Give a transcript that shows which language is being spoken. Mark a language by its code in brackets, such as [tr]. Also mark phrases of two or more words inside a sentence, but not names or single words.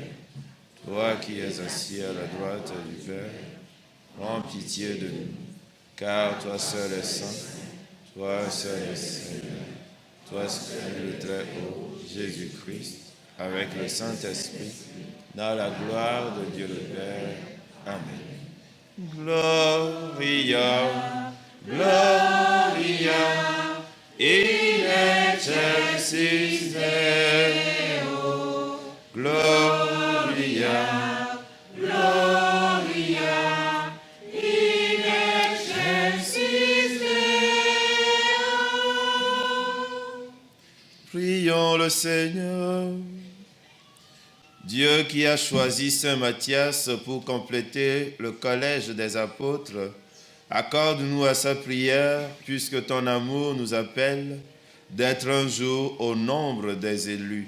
[fr] Toi qui es assis à la droite du Père, prends pitié de nous. Car toi seul es saint, toi seul es Seigneur, toi seul le Très-Haut, Jésus-Christ, avec le Saint-Esprit, dans la gloire de Dieu le Père. Amen. [la] Gloria, Gloria, in excelsis Deo. Gloria, Gloria, in excelsis Deo. [fr] Prions le Seigneur. Dieu qui a choisi Saint Matthias pour compléter le collège des apôtres, accorde-nous à sa prière, puisque ton amour nous appelle, d'être un jour au nombre des élus.